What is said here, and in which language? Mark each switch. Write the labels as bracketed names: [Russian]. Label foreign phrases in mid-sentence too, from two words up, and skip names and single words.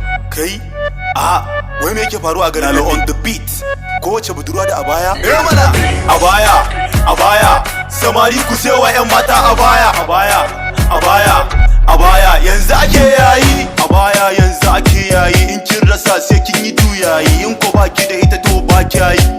[Hausa] Kai? A, wai me yake faruwa a garin Lalo nan ne? [English] on the beat. [Hausa] Kowace budurwa da abaya? Eh mana! Abaya, abaya, samari ku sai wa 'yan mata abaya. Abaya, abaya, abaya, yanzu ake yayi. Abaya, yanzu ake yayi. In kin rasa sai kin yi juyayi. In ko baki da ita to ba kya yi.